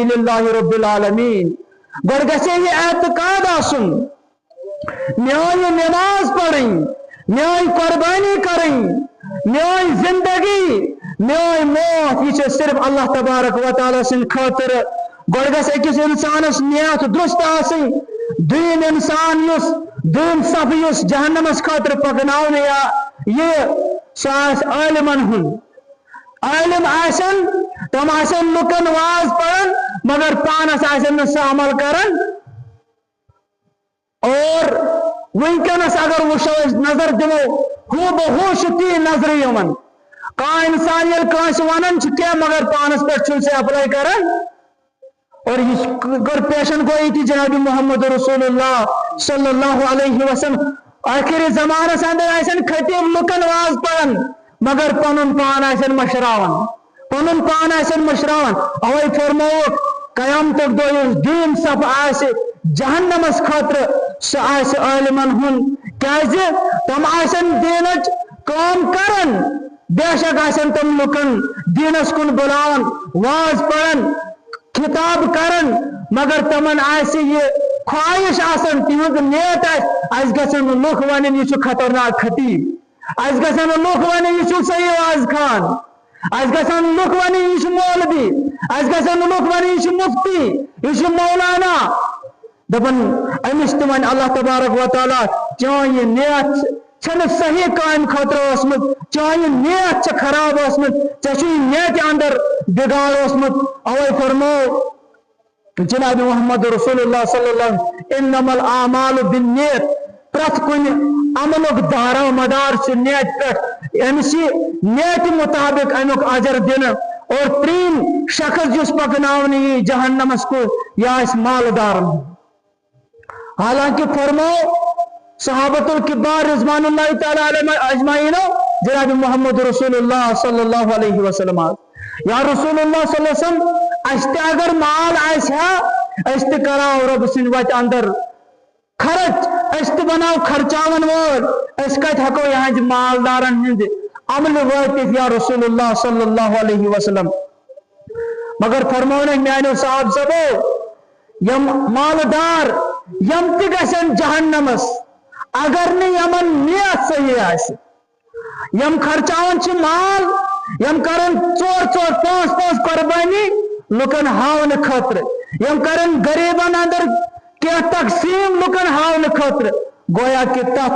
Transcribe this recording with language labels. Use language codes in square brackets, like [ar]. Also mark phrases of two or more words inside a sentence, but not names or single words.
[ar] للہ رب العالمین [ks] گۄڈٕ گژھِ یہِ اعتقاد آسُن میٲنۍ نماز پڑھیں میٲنۍ قربانی کریں میٲنۍ زندگی میٲنۍ موت یہ چھِ صرف [ar] اللہ تبارک و تعالیٰ [ks] سٕنٛدِ خٲطرٕ گۄڈٕ گژھِ أکِس اِنسانس نیت درست آسٕنۍ دوٚیِم انسان یُس دوٚیِم صفہٕ یُس جہنمس خٲطرٕ پکناونہٕ یا یہ سُہ آسہِ عالمن ہُنٛد عالم آسن تم آسن لُکن واز پرن مگر پانس آسن نہٕ سُہ عمل کران اور ونکس اگر وچھو نظر دمو ہو بہو تی نظر یمن کانٛہہ انسان ییٚلہِ کٲنٛسہِ ونان چھُ کینٛہہ مگر پانس پٮ۪ٹھ چھُنہٕ سُہ اپلاے کران اور یہ کر پیشن گوئی تھی جناب محمد رسول اللہ [ar] صلی اللہ علیہ وسلم [ks] آخر زمانس اندر آسن خطیب لکن واز پڑھن مگر پنن پان آسن مشراون پنن پان آسن مشراون اوے فرمو قیامتک دۄہ یُس دیٖن صف آسہِ جہنمس خاطر سُہ آسہِ عالمن ہُنٛد کیازِ تم آسن دیٖنٕچ کٲم کران بے شک آسن تم لُکن دیٖنس کُن بُلاوان واز پڑھان خطاب کرن مگر تمن آسہِ یہ خواہش آسان تہذ نیت آس گژھن لُکھ ونن یہ چھُ خطرناک خطیب اس گژھن لُکھ ونن یہ چھُ صحیح واز خان اس گژھن لُکھ ونن یہ چھُ مولوی اس گژھن لُکھ ونن یہ چھُ مفتی یہ چھُ مولانا دپن امس تہِ ون [ar] اللہ تبارک و تعالیٰ [ks] چون یہ نیت چھنہٕ صحیح کامہِ خٲطرٕ ٲسمٕژ چون یہ نیت چھِ خراب ٲسمٕژ ژےٚ چھُے نیتہِ اندر بگاڑ اوسمُت اوے فرمو جناب محمد رسول اللہ [ar] صلی اللہ علیہ وسلم انما الاعمال بالنیت [ks] پرٛٮ۪تھ کُنہِ عملُک دارو مدار چھُ نیت پٮ۪ٹھ أمِس یی نیتہِ مطابق امیُک اجر دِنہٕ اور ترٛیٚیِم شخص یُس پکناونہٕ یی جہنمس کُن یہِ آسہِ مالدارن حالانکہ فرمو [ar] صحابۃ الکبار رضوان اللہ تعالیٰ علیہم اجمعین [ks] جناب محمد رسول اللہ [ar] صلی اللہ علیہ وسلم یا رسول اللہ صلی اللہ علیہ وسلم [ks] اس تہِ اگر مال آسہِ ہا اس تہِ کراو رب سٕنٛدِ وتہِ اندر خرچ اس تہِ بناو خرچاون وول اس کتہِ ہیٚکو یہنٛدِ مالدارن ہٕنٛدِ عملہِ وٲتِتھ [ar] یا رسول اللہ صلی اللہ علیہ وسلم [ks] مگر فرمونکھ میانیو صاحب صبو یم مالدار یم تہِ گژھن جہنمس اگر نہٕ یمن نیت صحیح آسہِ یم خرچاون چھِ مال یم کرن ژور پانٛژھ قربانی لُکن ہاونہٕ خٲطرٕ یم کرن غریبن اندر کینٛہہ تقسیٖم لُکن ہاونہٕ خٲطرٕ گویا کہ تتھ